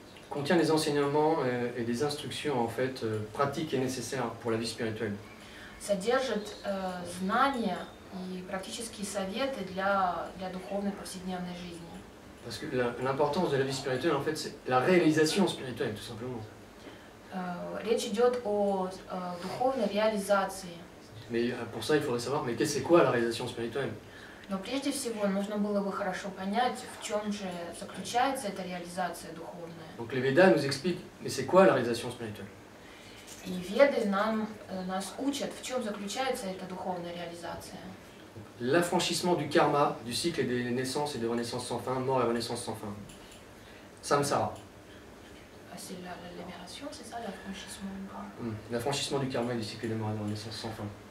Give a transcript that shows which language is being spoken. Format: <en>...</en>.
<fr>contient des enseignements et des instructions en fait pratiques et nécessaires pour la vie spirituelle.</fr> <ru>содержит знания и практические советы для духовной повседневной жизни.</ru> <fr>Parce que l'importance de la vie spirituelle en fait c'est la réalisation spirituelle tout simplement.</fr> <ru>Речь идет о духовной реализации.</ru> <fr>Mais pour ça il faudrait savoir mais c'est quoi la réalisation spirituelle?</fr> <ru>Но прежде всего нужно было бы хорошо понять, в чем же заключается эта реализация духовная.</ru> <fr>Donc les Védas nous expliquent mais c'est quoi la réalisation spirituelle?</fr> <ru>И Веды нас учат, в чем заключается эта духовная реализация.</ru> <fr>L'affranchissement du karma, du cycle des naissances et de renaissances sans fin, mort et renaissance sans fin. Samsara. C'est la libération, c'est ça, l'affranchissement? L'affranchissement du karma et du cycle des morts et de renaissance sans fin.</fr>